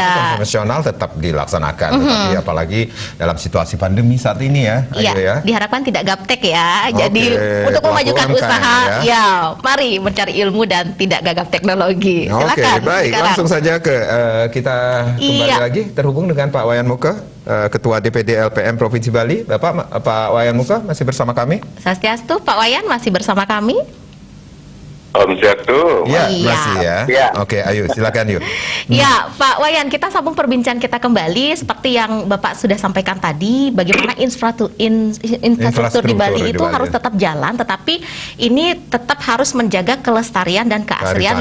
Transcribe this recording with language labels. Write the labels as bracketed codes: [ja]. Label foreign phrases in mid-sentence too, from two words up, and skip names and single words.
[id] Tetapi konvensional tetap dilaksanakan. Tetapi apalagi dalam situasi pandemi saat ini ya. Iya, Ayu ya. diharapkan tidak gaptek ya. Jadi Oke, untuk pelaku memajukan UMKM usaha, ya. ya mari mencari ilmu dan tidak gagap teknologi. Oke, Silakan. baik. sekarang. Langsung saja ke kita kembali Iya. lagi terhubung dengan Pak Wayan Muka, Ketua DPD LPM Provinsi Bali. Pak Wayan Muka masih bersama kami? Swastiastu, Pak Wayan masih bersama kami. Om Satu. Iya, Iya. masih ya. Iya. Oke, ayo silakan yuk. Ya, Pak Wayan, kita sambung perbincangan kita kembali seperti yang Bapak sudah sampaikan tadi, bagaimana infrastruktur di Bali itu harus tetap jalan, tetapi ini tetap harus menjaga kelestarian dan keaslian